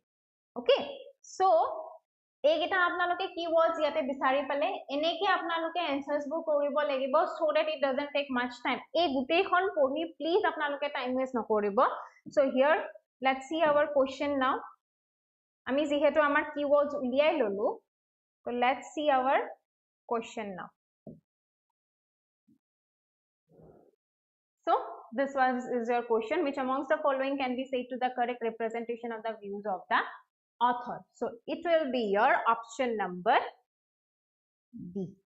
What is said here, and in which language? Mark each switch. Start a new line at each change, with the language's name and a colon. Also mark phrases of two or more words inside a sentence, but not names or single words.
English: Okay, so
Assamese: এইকেইটা আপোনালোকে keywords ইয়াতে বিচাৰি পালে এনেকে আপোনালোকে answersবোৰ কৰিব লাগিব
English: so that it doesn't take much time.
Assamese: এই গুটেইখন পঢ়ি please আপোনালোকে
English: time waste
Assamese: নকৰিব.
English: So here let's see our question now.
Assamese: আমি যেহেতু আমাৰ keywords উলিয়াই ললো,
English: so let's see our question now. So this is your question, which amongst the following can be said to the correct representation of the views of the author? So it will be your option number D.